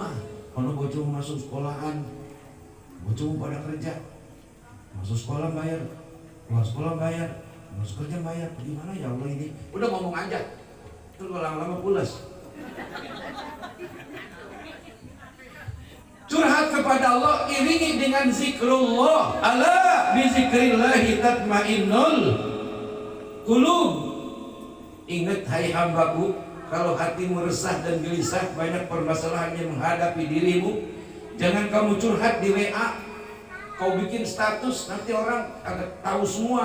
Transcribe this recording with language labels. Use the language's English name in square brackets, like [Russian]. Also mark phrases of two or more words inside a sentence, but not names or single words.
[Indonesian] Kalau bocor masuk sekolahan, bocor pada kerja, masuk sekolah bayar, keluar sekolah bayar, masuk kerja bayar, bagaimana [Arabic] يا الله [Indonesian] ini. Udah ngomong aja, terus lama-lama pulas. Curhat kepada Allah iringi dengan zikrullah. [Arabic] ألا بذكر الله تطمئن القلوب. [Indonesian] Ingat hai hambaku, kalau hatimu resah dan gelisah, banyak permasalahan yang menghadapi dirimu, jangan kamu curhat di WA. Kau bikin status, nanti orang akan tahu semua.